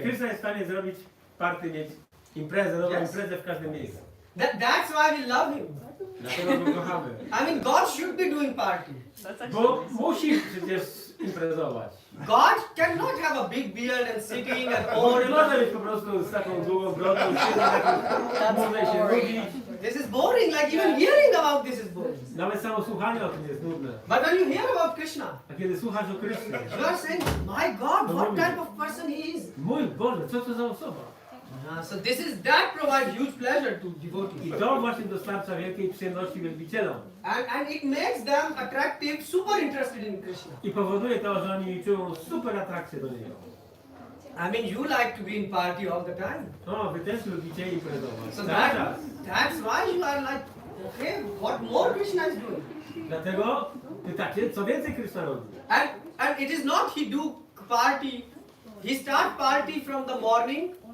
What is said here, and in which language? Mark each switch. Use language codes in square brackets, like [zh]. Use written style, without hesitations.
[pl] Krishna jest w stanie zrobić party, mieć imprezę, nową [en] Yes. [pl] imprezę w każdym miejscu? [en] That's why we love him. [pl] Dlatego go kochamy. [en] I mean, God should be doing party. [pl] Bo musi przecież imprezować. [en] God cannot have a big beard and sitting and [pl] On nie [en] all. [pl] może być po prostu z taką długą brodą, może się nudzić. [en] This is boring. Like even hearing about this is boring. [pl] Nawet samo słuchanie o tym jest nudne. [en] But when you hear about Krishna, [pl] A kiedy słuchasz o Krysznie, [en] you are saying, my God, what type of person he is. [pl] mój Boże, co to za osoba? [en] So this is that provides huge pleasure to devotees. [pl] I to właśnie dostarcza wielkiej przyjemności wielbicielom. [en] And it makes them attractive, super interested in Krishna. [pl] I powoduje to, że oni czują super atrakcję do niego. [en] I mean, you like to be in party all the time. [pl] O, wy też lubicie imprezować. [en] So [pl] Cały czas. [en] that's why you are like, okay, what more Krishna is doing? [pl] Dlatego pytacie, co więcej Krishna robi. [en] And it is not he do party. He start party from the morning.